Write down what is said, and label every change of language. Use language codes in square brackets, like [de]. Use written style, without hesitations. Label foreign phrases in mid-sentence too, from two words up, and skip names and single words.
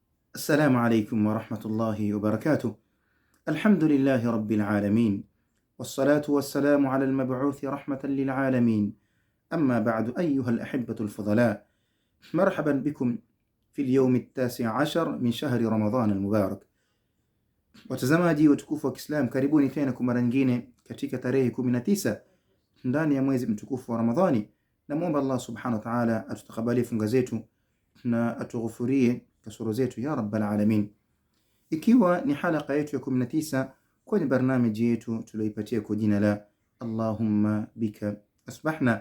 [ar] السلام عليكم ورحمة الله وبركاته. الحمد لله رب العالمين، والصلاة والسلام على المبعوث رحمة للعالمين. أما بعد، أيها الأحبة الفضلاء، مرحبا بكم في اليوم 19 من شهر رمضان المبارك. [sw] Watazamaji watukufu wa Kiislamu, karibuni tena kwa mara nyingine katika tarehe 19 ndani ya mwezi mtukufu wa Ramadhani. Namuomba Allah [ar] سبحانه وتعالى [sw] atutakabalie funga zetu na atughufurie kasoro zetu [ar] يا رب العالمين. [sw] Ikiwa ni halaka yetu ya 19 kwenye barnamiji yetu tulioipatia kwa jina la [ar] اللهم بك أصبحنا.